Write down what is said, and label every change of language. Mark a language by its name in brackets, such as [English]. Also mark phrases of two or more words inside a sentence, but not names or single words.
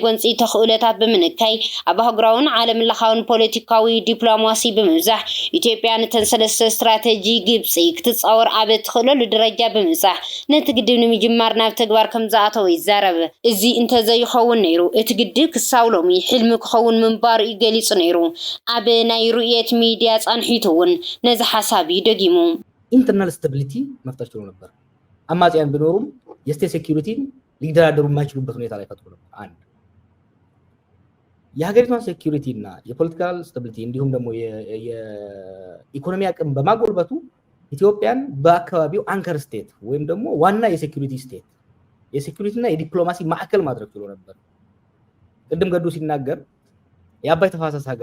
[Tigrinya] ጎንፂ ተኽእሎታት ብምንካይ ኣብ ሃገራውን ዓለም ለኻውን ፖለቲካዊ ዲፕሎማሲ ብምብዛሕ ኢትዮጵያ ነተን ሰለስተ ስትራቴጂ ግብፂ ክትፃወር ኣብ እትኽእለሉ ደረጃ ብምብፃሕ ነቲ ግድብ ንምጅማር ናብ ተግባር ከም ዝኣተወ ይዛረብ እዚ እንተዘይኸውን ነይሩ እቲ ግድብ ክሳብ ሎሚ ሕልሚ ክኸውን ምንባሩ እዩ ገሊፁ ነይሩ ኣብ ናይ ርኡየት ሚድያ ጻንሒቱ እውን ነዚ ሓሳብ ይደጊሙ [English] internal stability [Amharic] መፍጠር ችሎ ነበር አማጽያን ቢኖሩም የስቴት ሴኩሪቲን ሊደራደሩ የማይችሉበት ሁኔታ ላይ ፈጥሮ ነበር አንድ የሀገሪቷን ሴኩሪቲ እና የፖለቲካል ስታቢሊቲ እንዲሁም ደግሞ የኢኮኖሚ አቅም በማጎልበቱ ኢትዮጵያን በአካባቢው [English] anchor state [Amharic] ወይም ደግሞ ዋና የሴኩሪቲ ስቴት የሴኩሪቲ እና የዲፕሎማሲ ማዕከል ማድረግ ችሎ ነበር ቅድም ገዱ ሲናገር የአባይ ተፋሰስ